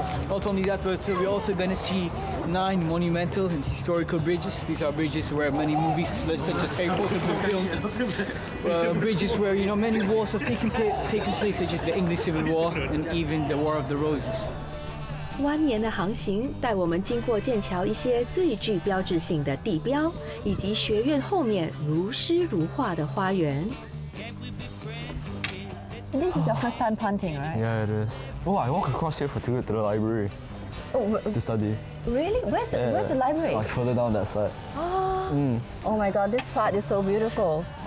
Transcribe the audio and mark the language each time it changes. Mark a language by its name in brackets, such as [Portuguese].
[English] Not only that, but we're also going to see 9 monumental and historical bridges. These are bridges where many movies, such as Harry Potter, were filmed. Bridges where many wars have taken place, such as the English Civil War and even the War of the Roses. [Chinese] 蜿蜒的航行带我们经过剑桥一些最具标志性的地标，以及学院后面如诗如画的花园。 [English] This is your first time punting, right? Yeah, it is. Oh, I walk across here to the library to study. Really? Where's the library? Like further down that side. Oh my God, this part is so beautiful.